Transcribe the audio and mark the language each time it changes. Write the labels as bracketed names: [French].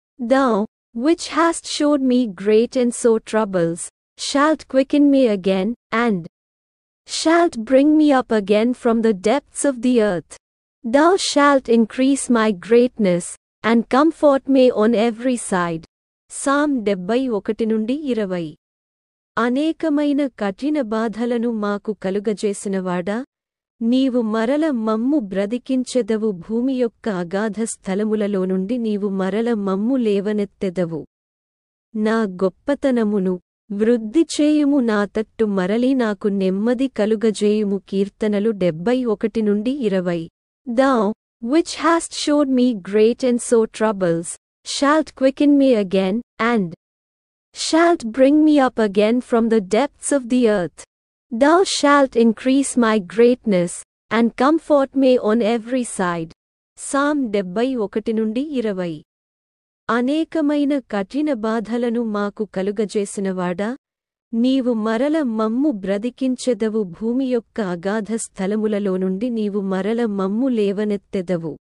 [English] Thou, which hast showed me great and sore troubles, shalt quicken me again, and shalt bring me up again from the depths of the earth. Thou shalt increase my greatness, and comfort me on every side. Psalm 71-20. [Telugu] అనేకమైన కఠిన బాధలను మాకు కలుగజేసినవాడా, నీవు మరల మమ్ము బ్రతికించెదవు. భూమి యొక్క అగాధ స్థలములలో నుండి నీవు మరల మమ్ము లేవనెత్తెదవు. నా గొప్పతనమును వృద్ధి చేయుము. నా తట్టు మరలి నాకు నెమ్మది కలుగజేయుము. కీర్తనలు 71-20. [English] Thou, which hast showed me great and sore troubles, shalt quicken me again, and shalt bring me up again from the depths of the earth. Thou shalt increase my greatness, and comfort me on every side. Psalm 71-20. [Telugu] అనేకమైన కఠిన బాధలను మాకు కలుగజేసినవాడా, నీవు మరల మమ్ము బ్రతికించెదవు. భూమి యొక్క అగాధ స్థలములలో నుండి నీవు మరల మమ్ము లేవనెత్తెదవు.